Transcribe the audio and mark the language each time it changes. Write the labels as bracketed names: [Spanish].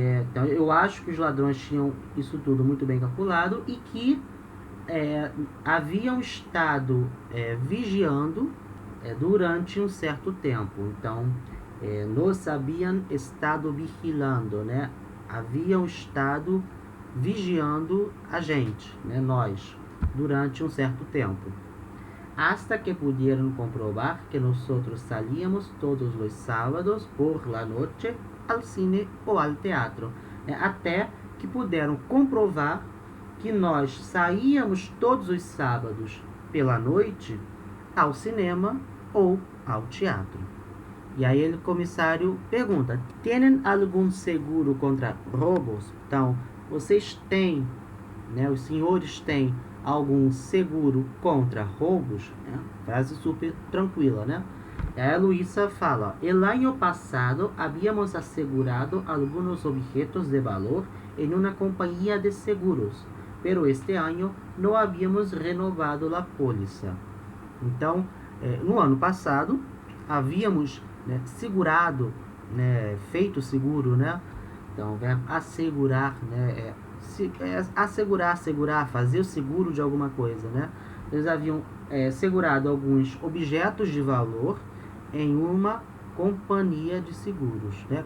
[Portuguese] Então, eu acho que os ladrões tinham isso tudo muito bem calculado e que haviam estado vigiando durante um certo tempo. Então, nos haviam estado vigilando, né? Haviam estado vigiando a gente, né? Nós, durante um certo tempo. [Spanish] Hasta que pudieron comprobar que nosotros salíamos todos los sábados por la noche al cine ou al teatro. [Portuguese] Até que puderam comprovar que nós saíamos todos os sábados pela noite ao cinema ou ao teatro. E aí o comissário pergunta: "Tienen algum seguro contra roubos?" Então, vocês têm, né, os senhores têm algum seguro contra roubos? Frase super tranquila, né? E aí a Luísa fala: [Spanish] "El año pasado habíamos asegurado algunos objetos de valor en una compañía de seguros, pero este año no habíamos renovado la póliza." [Portuguese] Então, no ano passado, havíamos, né, segurado, né, feito seguro, né? Então, o verbo assegurar, né, assegurar, fazer o seguro de alguma coisa, né? Eles haviam segurado alguns objetos de valor em uma companhia de seguros, né?